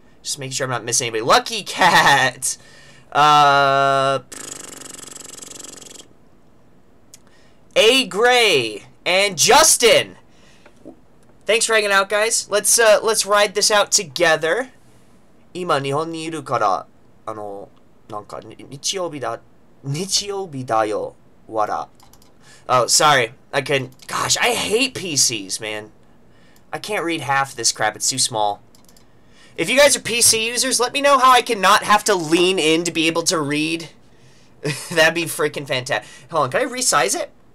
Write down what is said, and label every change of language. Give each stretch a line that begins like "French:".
English: Just making sure I'm not missing anybody. Lucky Cat. A. Gray and Justin. Thanks for hanging out, guys. Let's ride this out together.
Japanese: 今日本にいるからなんか日曜日だよわら.
English: Oh, sorry. I couldn't. Gosh, I hate PCs, man. I can't read half this crap. It's too small. If you guys are PC users, let me know how I can not have to lean in to be able to read. That'd be freaking fantastic. Hold on, can I resize it?